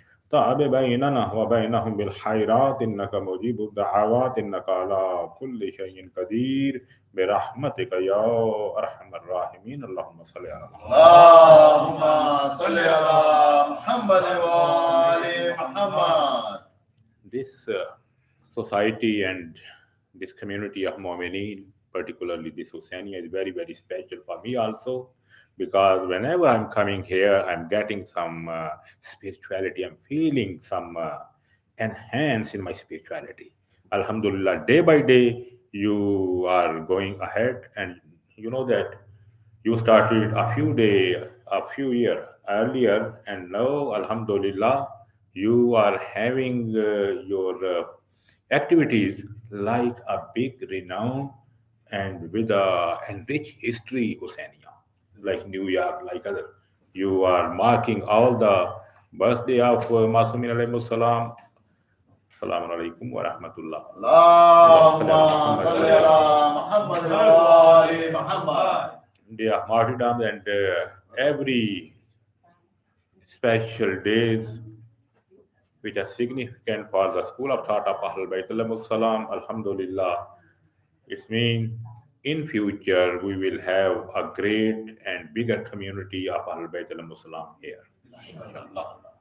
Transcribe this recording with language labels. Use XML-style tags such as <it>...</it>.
<ar>تعب بيننا وبينهم بالخيرات إنك مجيب الدعوات إنك على كل شيء قدير برحمتك يا أرحم الراحمين. اللهم صل على محمد. اللهم صل على محمد وآل محمد.</ar> <en>This society and this community of Mu'mineen, particularly this Hussainiya, is very, very special for me also, because whenever I'm coming here, I'm getting some spirituality. I'm feeling some enhance in my spirituality. Alhamdulillah, day by day, you are going ahead, and you know that you started a few year earlier, and now, Alhamdulillah, you are having your activities like a big renown and with a enriched history Hussainiya, like New York, like other. You are marking all the birthday of Masumin alayhi salam.</en> <ar>Assalamu alaikum wa rahmatullah. اللهم صل على محمد وآل محمد.</ar> <en>They are martyrdom and every special days which are significant for the school of thought of Ahlul Bayt alayhi salam. Alhamdulillah, it means in future we will have a great and bigger community of Ahlul Bayt alayhi salam here. Inshallah.</en>